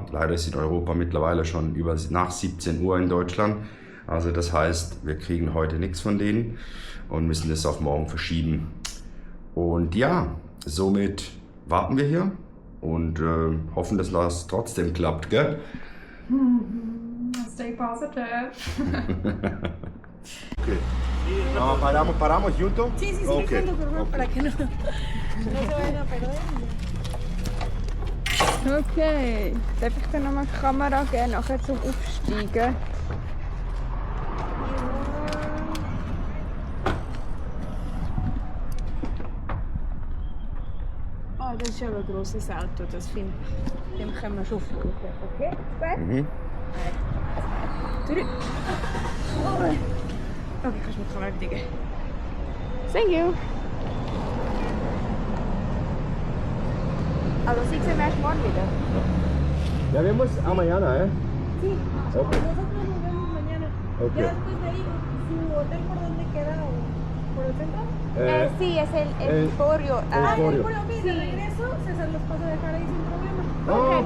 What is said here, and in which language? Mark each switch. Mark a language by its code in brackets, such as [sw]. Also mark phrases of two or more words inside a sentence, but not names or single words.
[de] Leider ist in Europa mittlerweile schon nach 17 Uhr in Deutschland. Also das heißt, wir kriegen heute nichts von denen und müssen das auf morgen verschieben. Und ja, somit warten wir hier und hoffen, dass das trotzdem klappt, gell? [en] Stay positive. [es] Okay. ¿Paramos juntos? Sí, Okay. por favor, Okay. para que no se vayan a perder. [de] Okay, darf ich dann nochmal die Kamera geben, nachher zum Aufsteigen? Oh, das ist aber ein grosses Auto, das finde ich. Dem können wir schon folgen. Okay, gut? Mhm. Okay, kannst du mit der Kamera bedienen. [en] Thank you. [de] Also, Sie sehen erst morgen wieder. [es] Ya vemos a mañana, ¿eh? Sí, Okay. nosotros nos vemos mañana. Okay. Ya después de ahí, ¿su hotel por dónde queda? ¿Por el centro? Sí, es el Emporio. Emporio. Bueno, ok, de regreso se los paso a dejar ahí sin problema. Oh, qué